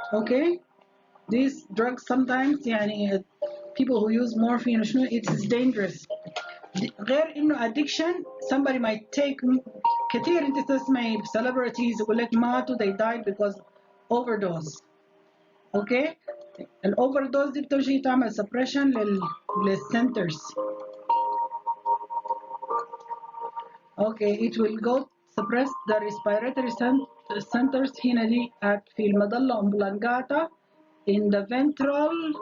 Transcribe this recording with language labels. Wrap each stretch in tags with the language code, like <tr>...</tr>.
<en>Okay, these drugs sometimes</en> <ar>يعني</ar> <en>people who use morphine it is dangerous.</en> <ar>غير انه addiction somebody might take كثير انت تسمعي celebrities يقول لك ماتوا</ar> <en>they died because overdose.</en> <ar>اوكي الاوفردوز دي بتمشي تعمل suppression للسنترز.</ar> <en>Okay, it will go suppress the respiratory centers</en> <ar>هنا دي في المظلة</ar> <en>oblongata in the ventral.</en>